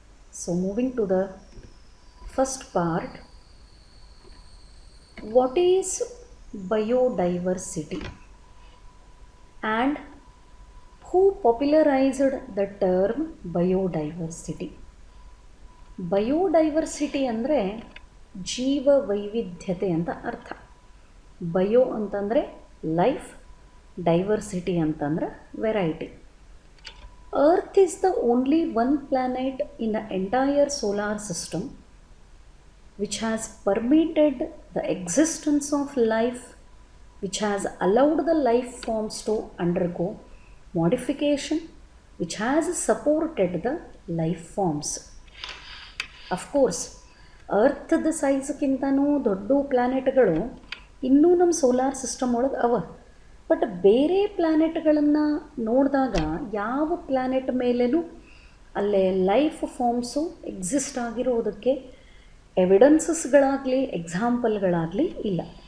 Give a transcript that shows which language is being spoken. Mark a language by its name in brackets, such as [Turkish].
[English] So moving to the first part, what is biodiversity and who popularized the term biodiversity? [Kannada] Biodiversity ಅಂದರೆ ಜೀವ ವೈವಿಧ್ಯತೆ ಅಂತ ಅರ್ಥ. Bio ಅಂತಂದರೆ ಲೈಫ್, ಡೈವರ್ಸಿಟಿ ಅಂತಂದರೆ variety. [English] Earth is the only one planet in the entire solar system which has permitted the existence of life, which has allowed the life forms to undergo modification, which has supported the life forms. [Kannada] Of course, ಅರ್ಥದ ಸೈಜ್ಗಿಂತನೂ ದೊಡ್ಡ ಪ್ಲ್ಯಾನೆಟ್ಗಳು ಇನ್ನೂ ನಮ್ಮ solar system ಒಳಗೆ ಅವ. But ಬೇರೆ ಪ್ಲ್ಯಾನೆಟ್ಗಳನ್ನು ನೋಡಿದಾಗ ಯಾವ planet ಮೇಲೇನೂ ಅಲ್ಲೇ ಲೈಫ್ ಫಾರ್ಮ್ಸು ಎಕ್ಸಿಸ್ಟ್ ಆಗಿರೋದಕ್ಕೆ ಎವಿಡೆನ್ಸಸ್ಗಳಾಗಲಿ ಎಕ್ಸಾಂಪಲ್ಗಳಾಗಲಿ ಇಲ್ಲ.